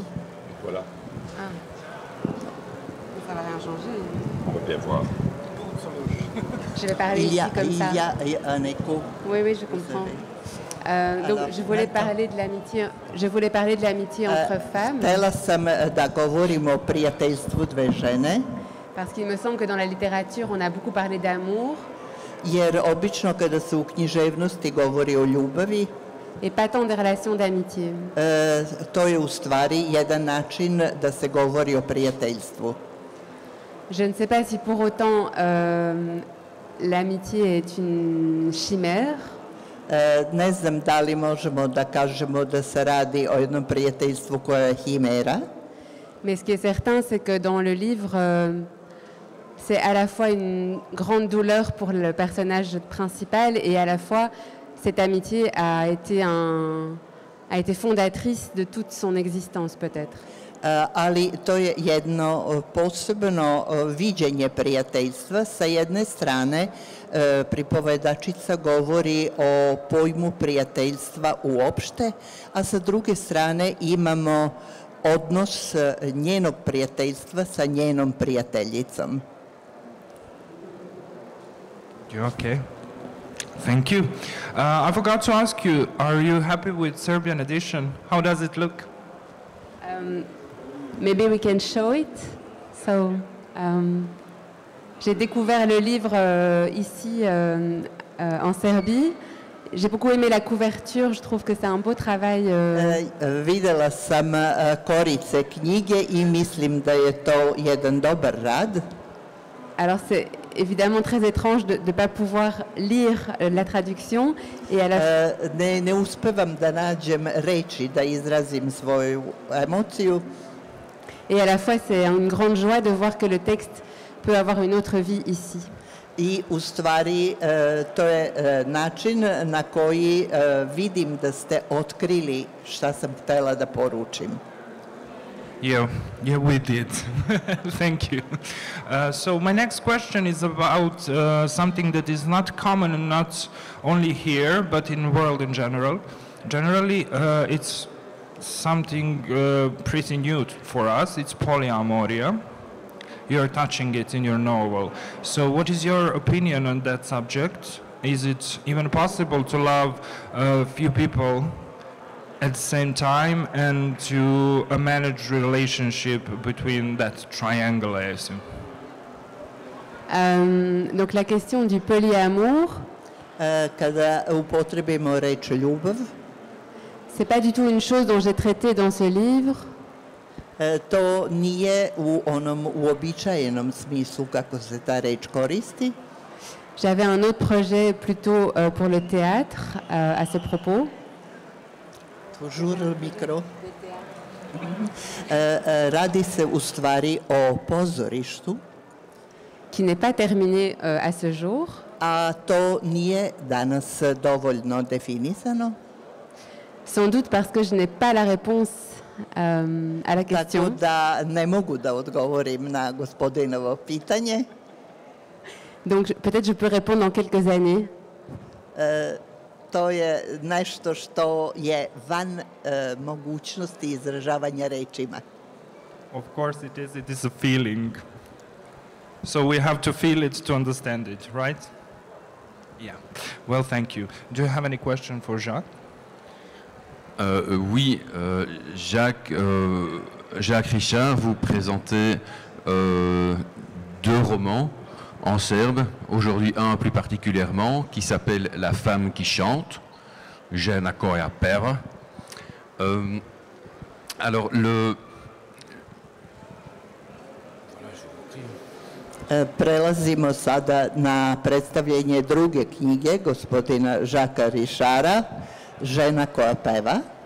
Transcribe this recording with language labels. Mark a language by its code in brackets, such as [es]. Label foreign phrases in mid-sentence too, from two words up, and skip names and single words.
[fr] Voilà. Ah. Ça va rien changer. On va bien voir. Je vais parler ici comme ça. Il y a un écho. Oui, je comprends. Donc je voulais parler de l'amitié entre femmes. [sr] Htela sam da govorimo o prijateljstvu dve žene, [fr] Parce qu'il me semble que dans la littérature, on a beaucoup parlé d'amour [sr] jer obično kada se u književnosti govori o ljubavi, [fr] et pas tant des relations d'amitié. [sr] to je u stvari jedan način da se govori o prijateljstvu. [fr] Je ne sais pas si pour autant l'amitié est une chimère, [sr] Ne znam da li možemo da kažemo da se radi o jednom prijateljstvu koje je himera, [fr] mais ce qui est certain, c'est que dans le livre, c'est à la fois une grande douleur pour le personnage principal et à la fois cette amitié a été fondatrice de toute son existence peut-être. [sr] ali to je jedno posebno viđenje prijateljstva. Sa jedne strane, pripovedačica govori o pojmu prijateljstva uopšte, a sa druge strane imamo odnos njenog prijateljstva sa njenom prijateljicom. [en] Okay. Thank you. I forgot to ask you, are you happy with Serbian edition? How does it look? Maybe we can show it. So, [fr] j'ai découvert le livre ici en Serbie. J'ai beaucoup aimé la couverture, je trouve que c'est un beau travail. [sr] Videla sam korice knjige i mislim da je to jedan dobar rad. [fr] Alors c'est évidemment très étrange de ne pas pouvoir lire la traduction. Et à la... [sr] Ne uspevam da nađem reči da izrazim svoju emociju. [fr] Et à la fois c'est une grande joie de voir que le texte peut avoir une autre vie ici. [sr] I u stvari to je način na koji vidim da ste otkrili šta sam htela da poručim. [en] Yeah, we did. Thank you. So my next question is about something that is not common and not only here, but in the world in general. Generally, it's something pretty new for us. It's polyamoria. You're touching it in your novel. So what is your opinion on that subject? Is it even possible to love a few people at the same time and to manage relationship between that triangle, I assume? [fr] Donc la question du polyamour, [sr] Kada upotrebimo reč ljubav, [fr] c'est pas du tout une chose dont j'ai traité dans ce livre. [sr] to nije u onom uobičajenom smislu kako se ta reč koristi. [fr] J'avais un autre projet plutôt pour le théâtre à ce propos. Toujours le micro. [sr] Radi se u stvari o pozorištu, [fr] qui n'est pas terminé à ce jour. [sr] a to nije danas dovoljno definisano. [fr] Sans doute parce que je n'ai pas la réponse à la [sr] Tako [fr] question. [sr] da ne mogu da odgovorim na gospodinovo pitanje. [fr] Donc peut-être je peux répondre dans quelques années. [sr] To je nešto što je van mogućnosti izražavanja rečima. [en] Of course it is a feeling. So we have to feel it to understand it, right? Yeah. Well, thank you. Do you have any question for Jacques? [fr] Oui, Jacques Richard, vous présentez deux romans en serbe, aujourd'hui un plus particulièrement, qui s'appelle La femme qui chante, [sr] Žena koja peva. [fr] Alors, [sr] Prelazimo sada na predstavljanje druge knjige gospodina Žaka Rišara, Žena koja peva.